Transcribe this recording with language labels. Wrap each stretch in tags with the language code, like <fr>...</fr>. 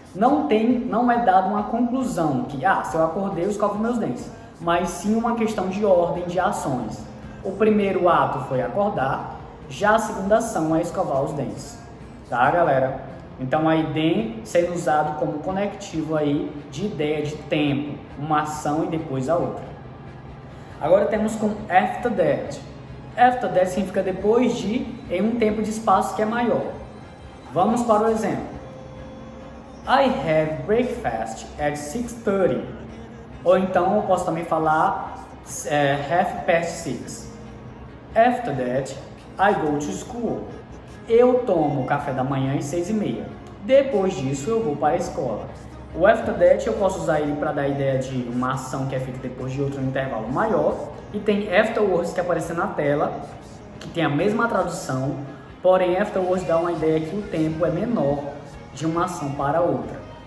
<pt>Não é dado uma conclusão que, se eu acordei eu escovo meus dentes, mas sim uma questão de ordem de ações. O primeiro ato foi acordar, já a segunda ação é escovar os dentes. Tá, galera? Então, aí then sendo usado como conectivo aí de ideia de tempo, uma ação e depois a outra. Agora temos com after that. After that significa depois de, em um tempo de espaço que é maior. Vamos para o exemplo.</pt> <en>I have breakfast at 6:30.</en> <pt>Ou então eu posso também falar 6:30.</pt> <en>After that, I go to school.</en> <pt>Eu tomo café da manhã às 6:30. Depois disso, eu vou para a escola. O after that eu posso usar ele para dar a ideia de uma ação que é feita depois de outro intervalo maior. E tem afterwards que aparece na tela, que tem a mesma tradução, porém afterwards dá uma ideia que o tempo é menor de uma ação para outra.</pt>